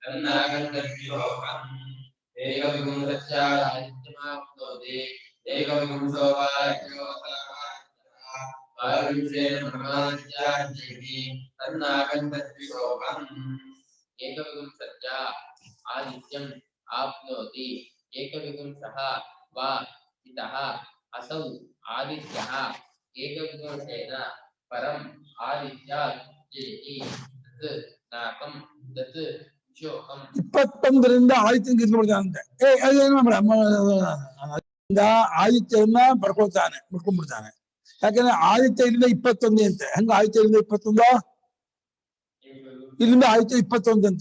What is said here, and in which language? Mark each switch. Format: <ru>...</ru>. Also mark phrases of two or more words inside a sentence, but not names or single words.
<sa>ಏಕವಿಂಶತ್ಯ ಆದಿತ್ಯಂ ಆಪ್ನೋತಿ ಏಕವಿಂಶಃ ವಾ ಇತಃ ಅಸೌ ಆದಿತ್ಯಃ ಏಕವಿಂಶೇನ ಪರಂ ಆದಿತ್ಯಾತ್ ಜಯತಿ ತತ್ ನಾಕಂ ತತ್ ವಿಶೋಕಂ.</sa> <kn>21ರಿಂದ ಆದಿತ್ಯನ ಗೆದ್ಬಿಡ್ತಾನಂತೆ. ಆದಿತ್ಯವನ್ನ ಮುಡ್ಕೊಂಡ್ಬಿಡ್ತಾನೆ. ಯಾಕಂದ್ರೆ ಆದಿತ್ಯ ಇಲ್ಲಿಂದ 21 ಅಂತೆ. ಹಂಗ ಆದಿತ್ಯ ಇಲ್ಲಿಂದ 21 ಇಲ್ಲಿಂದ ಆದಿತ್ಯ 21 ಅಂತೆ.</kn>